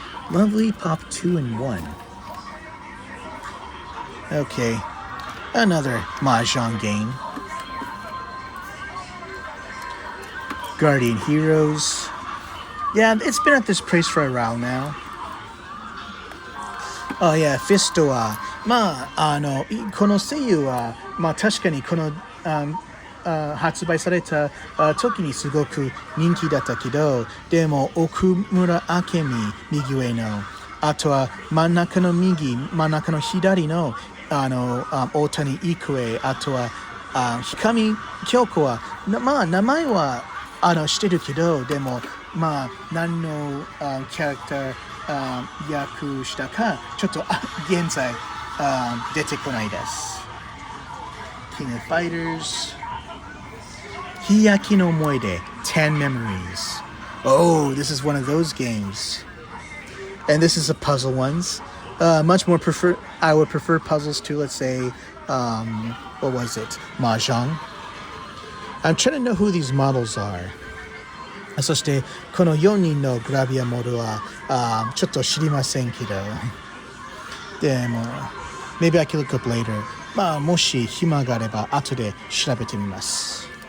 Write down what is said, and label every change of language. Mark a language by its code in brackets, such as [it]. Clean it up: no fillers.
[en] Lovely Pop 2-in-1. Okay, another Mahjong game. Guardian Heroes. Yeah, it's been at this price for a while now. [ja] Oh yeah, Fist はまあこの声優はまあ確かにこの発売された時にすごく人気だったけど、でも奥村明美右上の、あとは真ん中の左の大谷育英、あとは氷上京子はまあ名前は知ってるけど、でもまあ何のキャラクター役したかちょっと現在出てこないです。 [en] King of Fighters. Hiyaki no Moide, 10 Memories. Oh, this is one of those games. And this is a puzzle ones. Much more I would prefer puzzles to, let's say, what was it? Mahjong. I'm trying to know who these models are. [ja] そしてこの4人のグラビアモデルはちょっと知りませんけど。 [en] でも maybe I can look up later. [ja] まあもし暇があれば後で調べてみます。